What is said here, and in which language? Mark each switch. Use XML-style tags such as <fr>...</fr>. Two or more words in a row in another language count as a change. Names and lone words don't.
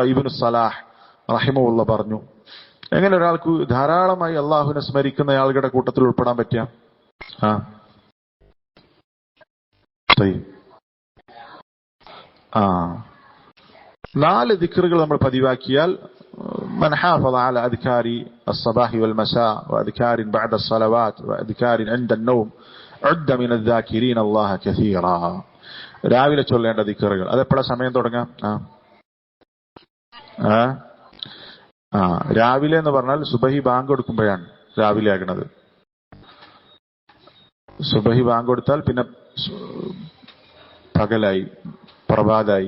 <ml>ഇബ്നു സലാഹ് റഹിമഹുല്ലാ പറഞ്ഞു, എങ്ങനെ ഒരാൾക്ക് ധാരാളമായി അള്ളാഹുവിനെ സ്മരിക്കുന്ന ആളുകളുടെ കൂട്ടത്തിൽ ഉൾപ്പെടാൻ പറ്റുക? നാല് ദിക്റുകൾ നമ്മൾ പതിവാക്കിയാൽ</ml> <ar>من حافظ على أذكار الصباح والمساء وأذكار بعد الصلوات وأذكار عند النوم عد من الذاكرين الله كثيرا.</ar> <ml>രാവിലെ ചൊല്ലേണ്ട ദിക്റുകൾ അതെപ്പോഴാ സമയം തുടങ്ങാം? രാവിലെ എന്ന് പറഞ്ഞാൽ സുബഹി ബാങ്ക് കൊടുക്കുമ്പോഴാണ് രാവിലെ ആകുന്നത്. സുബഹി ബാങ്ക് കൊടുത്താൽ പിന്നെ പകലായി, പ്രഭാതായി.</ml>